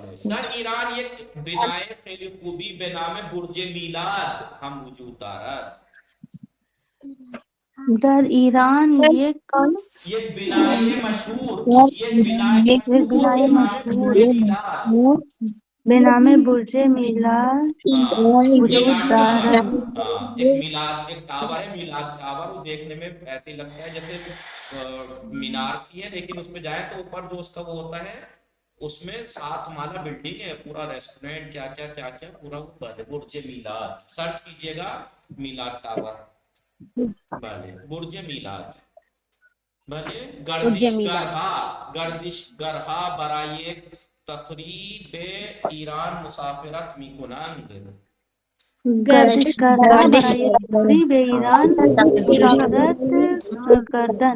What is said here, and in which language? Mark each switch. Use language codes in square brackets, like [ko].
[fa] در ایران یک بنای خیلی خوبی به نام برج میلاد هم وجود دارد. در ایران یک بنای مشهور، یک بنای مشهور برج میلاد بنام برج میلاد وجود دارد [ur] ایک میلاد ایک ٹاور ہے، میلاد ٹاور، وہ دیکھنے میں ایسے ہی لگتا ہے جیسے مینار سی ہے، لیکن اس پہ جائیں تو اوپر جو اس کا وہ ہوتا ہے، اس میں 7 مالا بلڈنگ ہے، پورا ریسٹورینٹ، کیا کیا کیا کیا پورا اوپر ہے، برج میلاد، سرچ کیجئے گا میلاد ٹاور، بھلے برج میلاد، بھلے [fa] گردش گرها برای تفریح به ایران مسافرت میکنند. گردشگرها برای تفریح به ایران مسافرت کردن.